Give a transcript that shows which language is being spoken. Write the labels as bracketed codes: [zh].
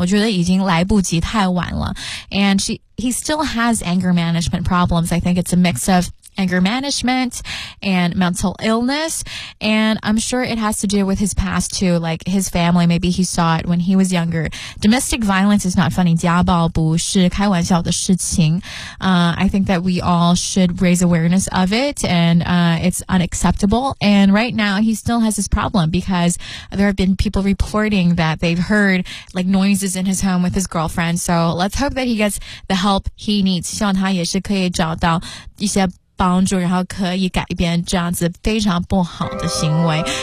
[zh] 我觉得已经来不及，太晚了。 [en] And he still has anger management problems. I think it's a mix of anger management and mental illness. And I'm sure it has to do with his past too, like his family. Maybe he saw it when he was younger. Domestic violence is not funny. [zh] 家暴不是开玩笑的事情。 [en] I think that we all should raise awareness of it, and it's unacceptable. And right now he still has this problem because there have been people reporting that they've heard like noises in his home with his girlfriend. So let's hope that he gets the help he needs. [zh] 希望他也是可以找到一些帮助，然后可以改变这样子非常不好的行为。